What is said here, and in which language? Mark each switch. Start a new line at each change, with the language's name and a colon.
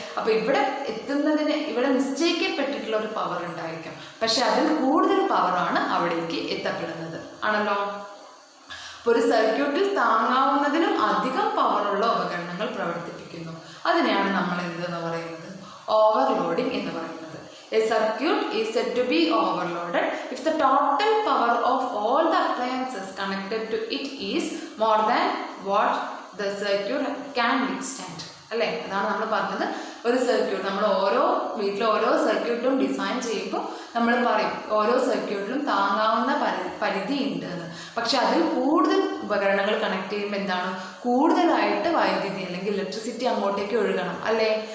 Malayalam: അപ്പോൾ ഇവിടെ ഇവിടെ നിശ്ചയിക്കപ്പെട്ടിട്ടുള്ള ഒരു പവർ ഉണ്ടായിരിക്കും, പക്ഷെ അതിൽ കൂടുതൽ പവറാണ് അവിടേക്ക് എത്തപ്പെടുന്നത് ആണല്ലോ. അപ്പോൾ ഒരു സർക്യൂട്ടിൽ താങ്ങാവുന്നതിലും അധികം പവറുള്ള ഉപകരണങ്ങൾ പ്രവർത്തിപ്പിക്കുന്നു. അതിനെയാണ് നമ്മൾ എന്തെന്ന് പറയുന്നത്, ഓവർലോഡിങ് എന്ന് പറയുന്നത്.
English: A circuit is said to be overloaded if the total power of all the appliances connected to it is more than what the circuit can withstand.
Malayalam: അല്ലേ, അതാണ് നമ്മൾ പറഞ്ഞത്. ഒരു സർക്യൂട്ട് നമ്മൾ വീട്ടിലെ ഓരോ സർക്യൂട്ടും ഡിസൈൻ ചെയ്യുമ്പോൾ നമ്മൾ പറയും ഓരോ സർക്യൂട്ടിലും താങ്ങാവുന്ന പരിധി ഉണ്ട് എന്ന്. പക്ഷെ അതിൽ കൂടുതൽ ഉപകരണങ്ങൾ കണക്ട് ചെയ്യുമ്പോൾ എന്താണ്, കൂടുതലായിട്ട് വൈദ്യുതി അല്ലെങ്കിൽ ഇലക്ട്രിസിറ്റി അങ്ങോട്ടേക്ക് ഒഴുകണം അല്ലേ.